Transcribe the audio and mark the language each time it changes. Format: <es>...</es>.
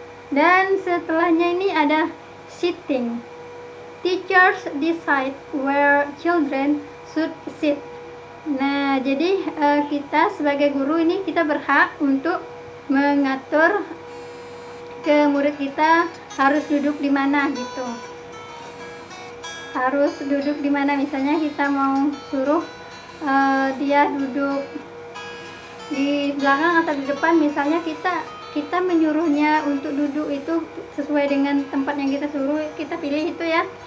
<id>Dan setelahnya ini ada sitting.</id> <en>Teachers decide where children should sit.</en> <id>Nah, jadi kita sebagai guru ini kita berhak untuk mengatur ke murid kita harus duduk di mana gitu. Harus duduk di mana, misalnya kita mau suruh dia duduk di belakang atau di depan, misalnya kita menyuruhnya untuk duduk itu sesuai dengan tempat yang kita suruh, kita pilih itu ya.</id>